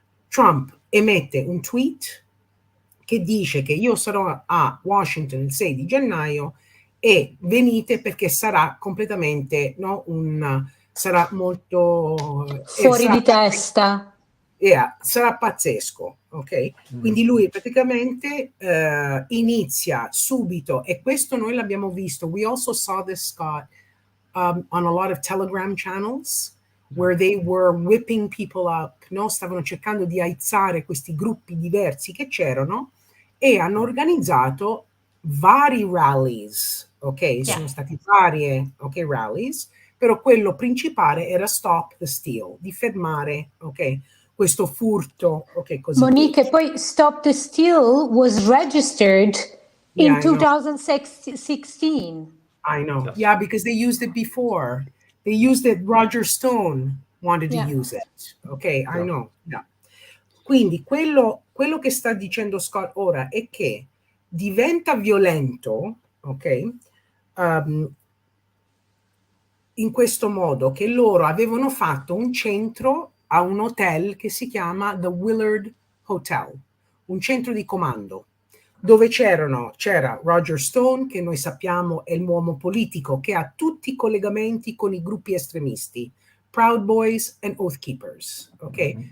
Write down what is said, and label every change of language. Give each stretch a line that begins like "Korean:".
Italian: Trump emette un tweet che dice che io sarò a Washington il 6 di gennaio e venite perché sarà completamente, no, sarà molto fuori di testa. Sarà pazzesco, ok? Quindi lui praticamente inizia subito, e questo noi l'abbiamo visto.
English: We also saw this, Scott, on a lot of Telegram channels where they were whipping people up, no?
Italian: Stavano cercando di aizzare questi gruppi diversi che c'erano e hanno organizzato vari rallies, ok? Sono stati varie, rallies, però quello principale era Stop the Steal, di fermare, ok? Questo furto, così.
English: Monique, poi Stop the Steal was registered in 2016. I know. Yes. Yeah, because they used it before. They used it, Roger Stone wanted to use it. Ok, I know. Yeah.
Italian: Quindi quello che sta dicendo Scott ora è che diventa violento, ok? In questo modo che loro avevano fatto un centro a un hotel che si chiama The Willard Hotel, un centro di comando, dove c'era Roger Stone, che noi sappiamo è l'uomo politico che ha tutti i collegamenti con i gruppi estremisti, Proud Boys and Oath Keepers, ok?